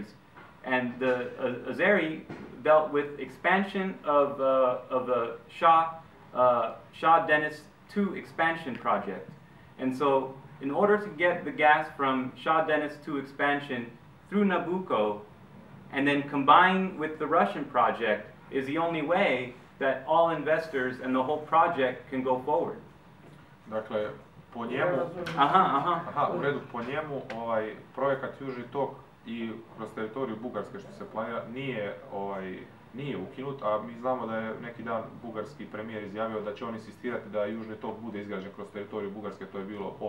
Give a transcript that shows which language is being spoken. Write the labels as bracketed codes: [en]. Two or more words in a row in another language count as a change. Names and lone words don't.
[en] And the Azeri dealt with expansion of the Shah Deniz II expansion project. And so in order to get the gas from Shah Deniz II expansion through Nabucco and then combine with the Russian project is the only way that all investors and the whole project can go forward. [sr] Dakle, po njemu, u redu, po njemu projekat Južni tok i kroz teritoriju Bugarske što se planira nije ukinut, a mi znamo da je neki dan bugarski premijer izjavio da će on insistirati da Južni tok bude izgrađen kroz teritoriju Bugarske, to je bilo 8.